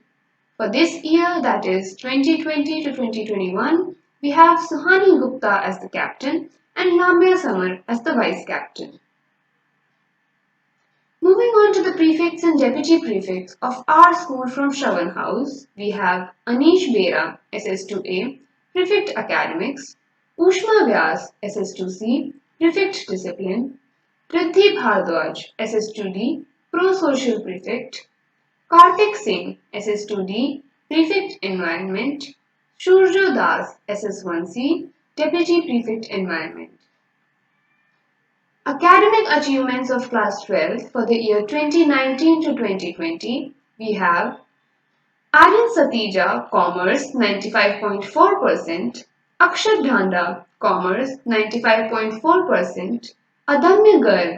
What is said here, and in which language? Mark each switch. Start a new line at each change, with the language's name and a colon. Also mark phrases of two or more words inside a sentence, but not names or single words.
English: For this year, that is 2020 to 2021, we have Suhani Gupta as the captain and Lamya Samar as the vice captain. Moving on to the prefects and deputy prefects of our school from Shravan House, we have Anish Bera, SS2A, Prefect Academics, Ushma Vyas, SS2C, Prefect Discipline, Riddhi Bhardwaj, SS2D, Pro-Social Prefect, Kartik Singh, SS2D, Prefect Environment, Shurjo Das, SS1C, Deputy Prefect Environment. Academic achievements of class 12 for the year 2019 to 2020, we have Aryan Satija, Commerce 95.4%, Akshat Dhanda, Commerce 95.4%, Adamya Garg